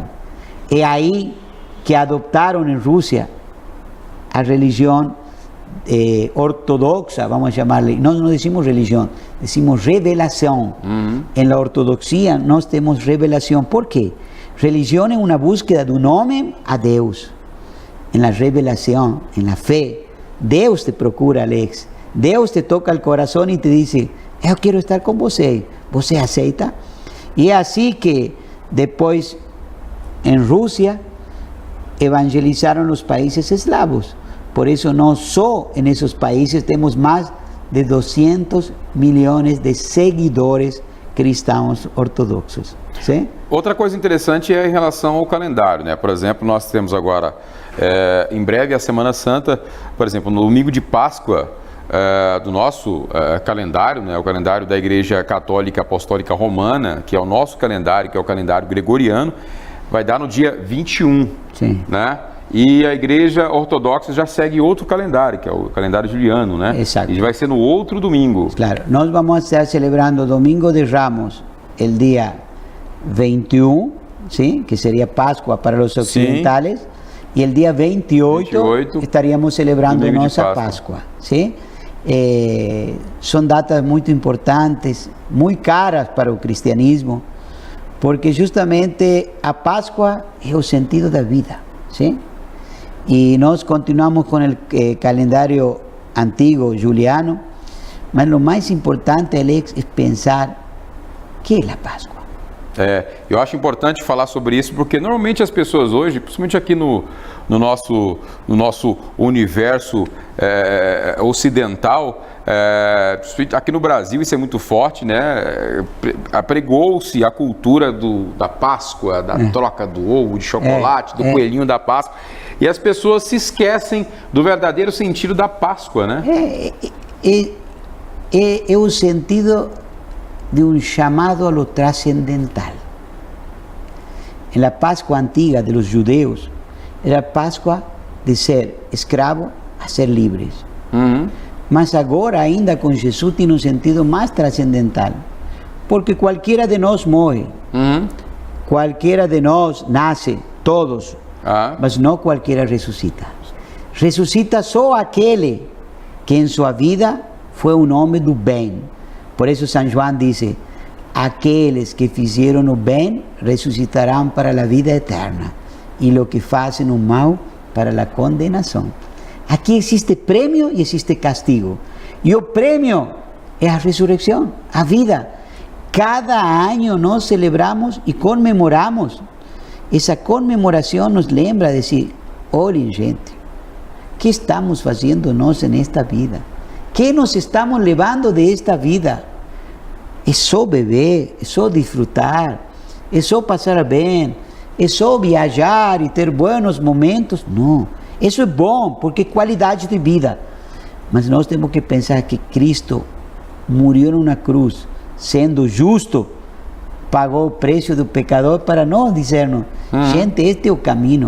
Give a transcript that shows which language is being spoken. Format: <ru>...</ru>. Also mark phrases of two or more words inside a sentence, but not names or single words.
<es>Es ahí que adoptaron en Rusia a religión ortodoxa, vamos a llamarle, no decimos religión, decimos revelación. En la ortodoxia</es> <pt>nós tenemos</pt> <es>revelación. ¿Por qué? Religión es una búsqueda de un hombre a Deus. En la revelación, en la fe,</es> <pt>Deus te procura,</pt> <es>Alex. Deus te toca el corazón y te dice, yo quiero</es> <pt>estar con você. ¿Você aceita?</pt> <es>Y es así que después en Rusia evangelizaron los países eslavos. Por eso no solo en esos países tenemos más de 200 millones de seguidores</es> <pt>cristãos ortodoxos.</pt> <es>¿Sí?</es> <pt>Outra coisa interessante é em relação ao calendário, né? Por exemplo, nós temos agora, em breve, a Semana Santa, por exemplo, no domingo de Páscoa do nosso calendário, né? O calendário da Igreja Católica Apostólica Romana, que é o nosso calendário, que é o calendário gregoriano, vai dar no dia 21, Sim. né? E a Igreja Ortodoxa já segue outro calendário, que é o calendário juliano, né? Exato. E vai ser no outro domingo. Claro, nós vamos estar celebrando Domingo de Ramos,</pt> <es>el día 21, ¿sí? Que sería Pascua para los occidentales, y el día 28 estaríamos celebrando nuestra Pascua, ¿sí? Son datas muy importantes, muy caras para el cristianismo, porque justamente a Pascua es el sentido de la vida, ¿sí? Y nos continuamos con el calendario antiguo juliano, pero lo más importante, Alex, es pensar ¿qué es la Pascua?</es> <pt>Eu acho importante falar sobre isso, porque normalmente as pessoas hoje, principalmente aqui no nosso universo ocidental, aqui no Brasil isso é muito forte, né? Apregou-se a cultura da Páscoa, da troca do ovo, de chocolate, do coelhinho da Páscoa, e as pessoas se esquecem do verdadeiro sentido da Páscoa, né? É o sentido</pt> <es>de un llamado a lo trascendental. En la Pascua antigua de los judeos, era Pascua de ser escravo a ser libres.</es> <pt>Mas agora, ainda com Jesus,</pt> <es>tiene un sentido más trascendental. Porque cualquiera de</es> <pt>nós morre,</pt> <es>cualquiera</es> <pt>de nós nace,</pt> <es>todos, mas no cualquiera resucita. Resucita</es> <pt>só aquele que</pt> <es>en su vida fue un hombre</es> <pt>do bem.</pt> <es>Por eso San Juan dice, aquellos que hicieron el bien resucitarán para la vida eterna y los que hacen el mal para la condenación. Aquí existe premio y existe castigo. Y el premio es la resurrección, la vida. Cada año nos celebramos y conmemoramos. Esa conmemoración</es> <pt>nos lembra</pt> <es>de decir,</es> <pt>olhem gente,</pt> <es>¿qué estamos haciendo nosotros en esta vida? ¿Qué nos estamos llevando de esta vida?</es> <pt>é só beber, é só desfrutar, é só passar bem, é só viajar e ter bons momentos. Não, isso é bom porque é qualidade de vida. Mas nós temos que pensar que Cristo morreu numa cruz, sendo justo, pagou o preço do pecador para nós dizer-nos, gente, este é o caminho.</pt>